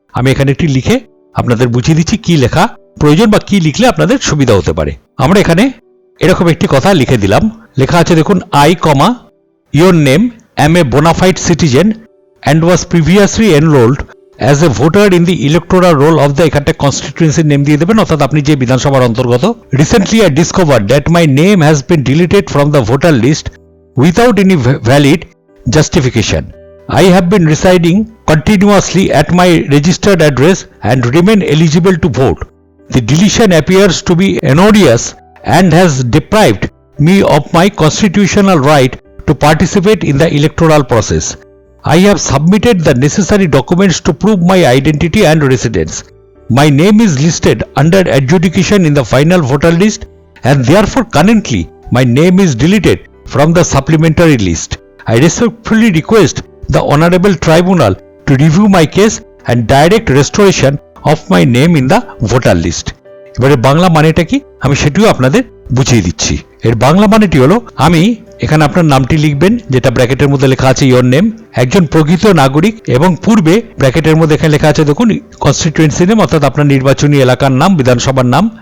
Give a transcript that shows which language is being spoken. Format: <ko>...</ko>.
<bn>আমি এখানে একটি লিখে আপনাদের বুঝিয়ে দিচ্ছি কি লেখা প্রয়োজন বা কি লিখলে আপনাদের সুবিধা হতে পারে। আমরা এখানে এরকম একটি কথা লিখে দিলাম, লেখা আছে দেখুন</bn> <en>I comma your name am a bona fide citizen and was previously enrolled as a voter in the electoral roll of the</en> <bn>এখানটা constituency নেম দিয়ে দেবেন, অর্থাৎ আপনি যে বিধানসভার অন্তর্গত।</bn> <en>Recently I discovered that my name has been deleted from the voter list without any valid justification. I have been residing continuously at my registered address and remain eligible to vote. The deletion appears to be odious and has deprived me of my constitutional right to participate in the electoral process. I have submitted the necessary documents to prove my identity and residence. My name is listed under adjudication in the final voter list and therefore currently my name is deleted from the supplementary list. I respectfully request the Honorable Tribunal to review my case and direct restoration of my name in the voter list.</en> <bn>এবারে বাংলা মানেটা কি আমি সেটিও আপনাদের বুঝিয়ে দিচ্ছি। এর বাংলা মানেটি হলো, আমি এখানে আপনার নামটি লিখবেন যেটা ব্র্যাকেটের মধ্যে লেখা আছে ইয়োর নেম, একজন প্রকৃত নাগরিক, এবং পূর্বে ব্র্যাকেটের মধ্যে এখানে লেখা আছে দেখুন কনস্টিটিউয়েন্সি নেম, অর্থাৎ আপনার নির্বাচনী এলাকার নাম, বিধানসভার নাম।</bn>